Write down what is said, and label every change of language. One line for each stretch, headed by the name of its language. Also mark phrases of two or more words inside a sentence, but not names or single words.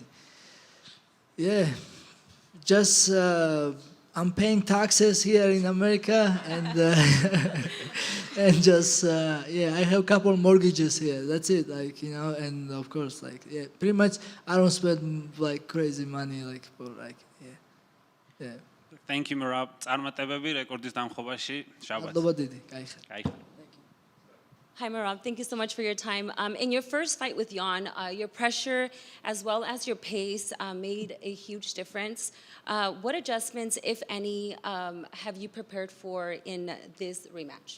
English: Yeah, just I'm paying taxes here in America, and and just yeah, I have a couple mortgages here. That's it, like, you know, and of course, like, yeah, pretty much I don't spend like crazy money, like, for like, yeah. Thank you, Merab.
Georgian: წარმატებები რეკორდის დამხობაში. შაბათს. მადლობა დიდი.
English: Kaifa. Hi, Merab. Thank you so much for your time. In your first fight with Yan, your pressure as well as your pace made a huge difference. What adjustments, if any, have you prepared for in this rematch?